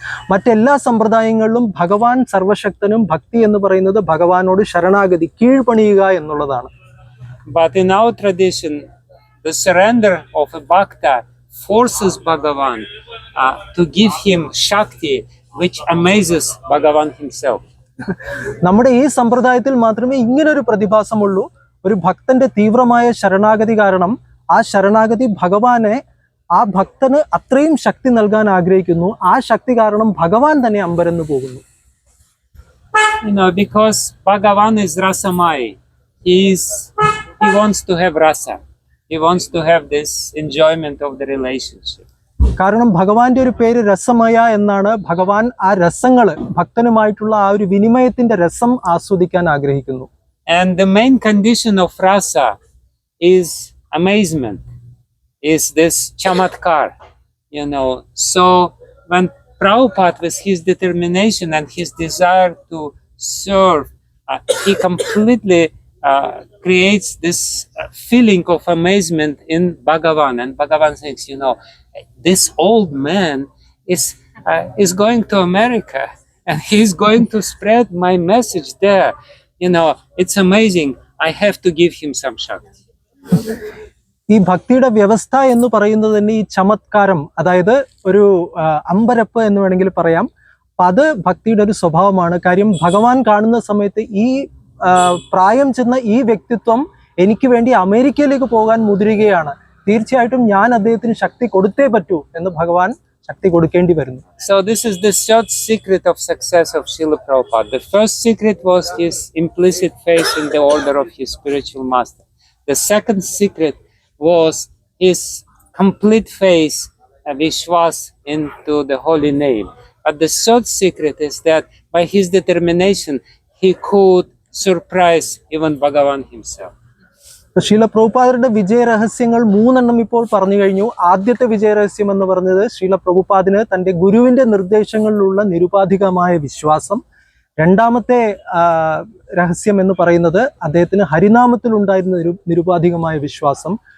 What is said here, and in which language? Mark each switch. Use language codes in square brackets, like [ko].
[ml] മറ്റെല്ലാ സമ്പ്രദായങ്ങളിലും ഭഗവാൻ സർവശക്തനും, ഭക്തി എന്ന് പറയുന്നത് ഭഗവാനോട് ശരണാഗതി, കീഴ്പണിയുക എന്നുള്ളതാണ്. [en] But in our tradition, the surrender of a Bhakta forces Bhagavan to give him Shakti, which amazes Bhagavan himself. [ml] നമ്മുടെ ഈ സമ്പ്രദായത്തിൽ മാത്രമേ ഇങ്ങനൊരു പ്രതിഭാസമുള്ളൂ. ഒരു ഭക്തന്റെ തീവ്രമായ ശരണാഗതി കാരണം ആ ശരണാഗതി ഭഗവാനെ, ആ ഭക്തന് അത്രയും ശക്തി നൽകാൻ ആഗ്രഹിക്കുന്നു. ആ ശക്തി കാരണം ഭഗവാൻ തന്നെ അമ്പരന്ന് പോകുന്നു. [en] Because Bhagavan is Rasamai. He wants to have rasa. He wants to have this enjoyment of the relationship. [ml] കാരണം ഭഗവാന്റെ ഒരു പേര് രസമയ എന്നാണ്. ഭഗവാൻ ആ രസങ്ങള്, ഭക്തനുമായിട്ടുള്ള ആ ഒരു വിനിമയത്തിന്റെ രസം ആസ്വദിക്കാൻ ആഗ്രഹിക്കുന്നു. [en] And the main condition of rasa is amazement, is this chamatkar, So when Prabhupada, with his determination and his desire to serve, he completely creates this feeling of amazement in Bhagavan. And Bhagavan thinks, this old man is going to America and he's going to spread my message there. It's amazing. I have to give him some Shakti. [ml] ഈ ഭക്തിയുടെ വ്യവസ്ഥ എന്ന് പറയുന്നത് തന്നെ ഈ ചമത്കാരം, അതായത് ഒരു അമ്പരപ്പ് എന്ന് വേണമെങ്കിൽ പറയാം. അത് ഭക്തിയുടെ ഒരു സ്വഭാവമാണ്. കാര്യം ഭഗവാൻ കാണുന്ന സമയത്ത് ഈ പ്രായം ചെന്ന ഈ വ്യക്തിത്വം എനിക്ക് വേണ്ടി അമേരിക്കയിലേക്ക് പോകാൻ മുതിരുകയാണ്, തീർച്ചയായിട്ടും ഞാൻ അദ്ദേഹത്തിന് ശക്തി കൊടുത്തേ പറ്റൂ എന്ന് ഭഗവാൻ ശക്തി കൊടുക്കേണ്ടി വരുന്നു. [en] So this is the third secret of success of Srila Prabhupada. The first secret was his implicit faith in the order of his spiritual master. The second secret was his complete faith, Vishwas, into the holy name. But the third secret is that by his determination, he could surprise even Bhagavan himself. [ml] ശീല പ്രഭുപാദരുടെ വിജയരഹസ്യങ്ങൾ 3 ഇപ്പോൾ പറഞ്ഞു കഴിഞ്ഞു. ആദ്യത്തെ വിജയരഹസ്യം എന്ന് പറഞ്ഞത് ശീല പ്രഭുപാദിന് തന്റെ ഗുരുവിന്റെ നിർദ്ദേശങ്ങളിലുള്ള നിരുപാധികമായ വിശ്വാസം. രണ്ടാമത്തെ രഹസ്യം എന്ന് പറയുന്നത് അദ്ദേഹത്തിന് ഹരിനാമത്തിൽ ഉണ്ടായിരുന്ന നിരുപാധികമായ വിശ്വാസം.